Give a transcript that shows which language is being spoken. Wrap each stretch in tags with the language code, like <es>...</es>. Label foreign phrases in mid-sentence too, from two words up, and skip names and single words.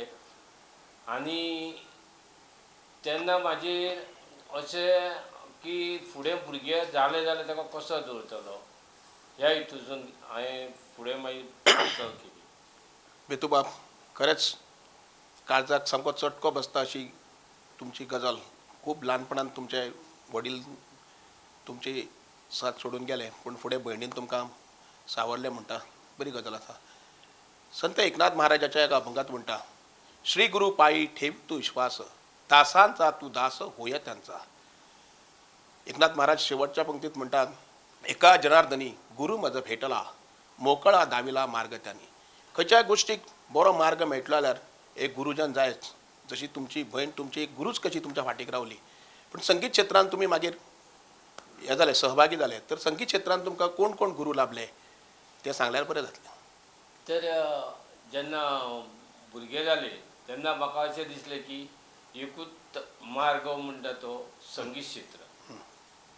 <kok>आनी तेन्ना म्हाजेर अशें की फुडें भुरगे जाले जाल्यार ताका कसो दवरतलो ह्या हितून हांवें फुडें मागीर वचत केली. बेतू बाब, खरेंच काळजाक सामको चटको बसता अशी तुमची गजाल. खूब ल्हानपणांत तुमचे वडील तुमची साथ सोडून गेले पूण फुडें भयणीन तुमकां सावरलें म्हणटा. बरी गजाल आसा. संत एकनाथ महाराजाच्या एका अभंगात म्हणटा,</kok> <mr>श्री गुरु पायी ठेव तू विश्वास, दासांचा तू दास होय त्यांचा. एकनाथ महाराज शेवटच्या पंक्तीत म्हणतात, एका जनार्दनी गुरु मज भेटला, मोकळा दाविला मार्ग त्यांनी.</mr> <kok>खंयच्याय गोष्टीक बरो मार्ग मेळटलो जाल्यार एक गुरुजन जायच. जशी तुमची भयण तुमची एक गुरूच कशी तुमच्या फाटीक रावली. पूण संगीत क्षेत्रांत तुमी मागीर हे जाले सहभागी जाले, तर संगीत क्षेत्रांत तुमकां कोण कोण गुरू लाभले ते सांगल्यार बरें जातलें. तर जेन्ना भुरगे जाले तेन्ना म्हाका अशें दिसलें की एकूच मार्ग म्हणटा तो संगीत क्षेत्र.</kok>